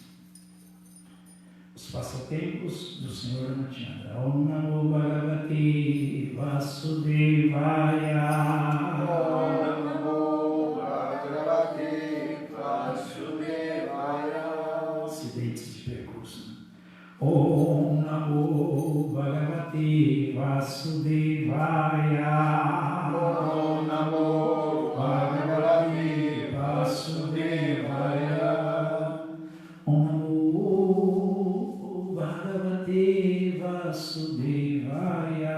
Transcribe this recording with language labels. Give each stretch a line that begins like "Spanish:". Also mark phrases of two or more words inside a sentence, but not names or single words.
Portuguese: Os passatempos do Senhor Ramachandra.
Sanskrit: Om Namo Bhagavate Vasudevaya. Om Namo Bhagavate Vasudevaya.
Portuguese: Acidentes de percurso.
Sanskrit: Om Namo Bhagavate Vasudevaya. Om Namo Bhagavate Vasudevaya. Om Namo Bhagavate Vasudevaya.